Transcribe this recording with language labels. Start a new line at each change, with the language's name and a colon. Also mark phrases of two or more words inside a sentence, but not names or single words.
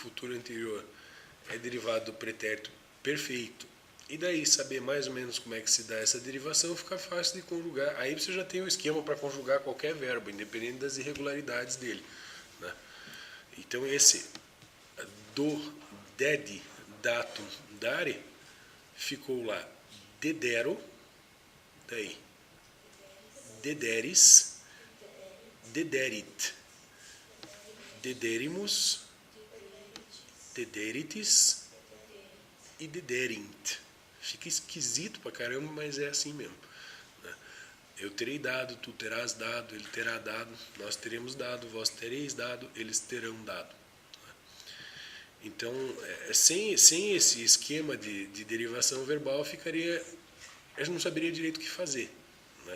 Portuguese: futuro anterior é derivado do pretérito perfeito, e daí saber mais ou menos como é que se dá essa derivação, fica fácil de conjugar. Aí você já tem um esquema para conjugar qualquer verbo, independente das irregularidades dele, né? Então esse
Latin: do, dedi, datum, dare,
Portuguese: ficou lá
Latin: dedero, daíederis, dederit, dederimus, dederitis e dederint.
Portuguese: Fica esquisito pra caramba, mas é assim mesmo, né? Eu terei dado, tu terás dado, ele terá dado, nós teremos dado, vós tereis dado, eles terão dado. Então, sem esse esquema de derivação verbal, a gente não saberia direito o que fazer, né?